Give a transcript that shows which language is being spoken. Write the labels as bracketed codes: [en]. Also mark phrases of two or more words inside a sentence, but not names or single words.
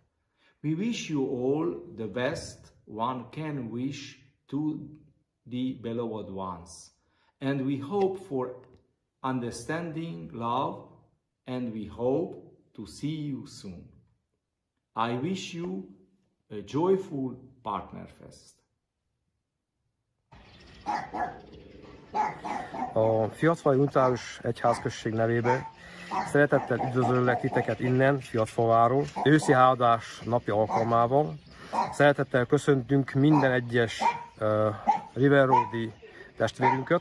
[en] We wish you all the best one can wish to the beloved ones. And we hope for understanding, love, and we hope to see you soon. I wish you a joyful Partnerfest. [hu] A Fiatfalva Unitárius Egyházközség nevébe szeretettel üdvözöllek titeket innen, Fiatfalváról, őszi háladás napi alkalmával. Szeretettel köszöntünk minden egyes River Road-i testvérünket.